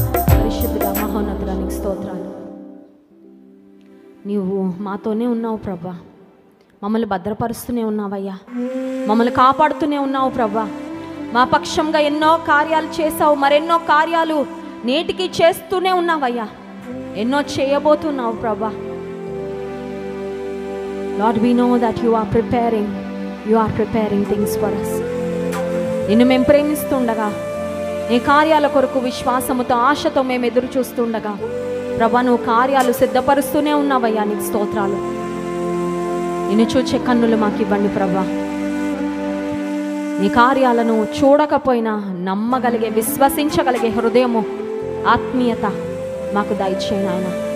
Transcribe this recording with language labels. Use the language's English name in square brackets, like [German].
[Telugu] పరిశుద్ధుడా, మహోన్నతుడా నీకు స్తోత్రాలు. నీవు మాతోనే ఉన్నావు ప్రభా, మమ్మల్ని భద్రపరుస్తూనే ఉన్నావయ్యా, మమ్మల్ని కాపాడుతూనే ఉన్నావు ప్రభా. మా పక్షంగా ఎన్నో కార్యాలు చేశావు, మరెన్నో కార్యాలు నేటికి చేస్తూనే ఉన్నావయ్యా, ఎన్నో చేయబోతున్నావు ప్రభా. [English] Lord, we know that you are preparing things for us. [Telugu] నిన్ను మేము ప్రేమిస్తుండగా, నీ కార్యాల కొరకు విశ్వాసముతో, ఆశతో మేము ఎదురు చూస్తుండగా ప్రభా, నువ్వు కార్యాలు సిద్ధపరుస్తూనే ఉన్నావయ్యా. నీకు స్తోత్రాలు. నిన్ను చూచే కన్నులు మాకు ఇవ్వండి ప్రభా. నీ కార్యాలను చూడకపోయినా నమ్మగలిగే, విశ్వసించగలిగే హృదయము, ఆత్మీయత మాకు దయచేయను ఆయన.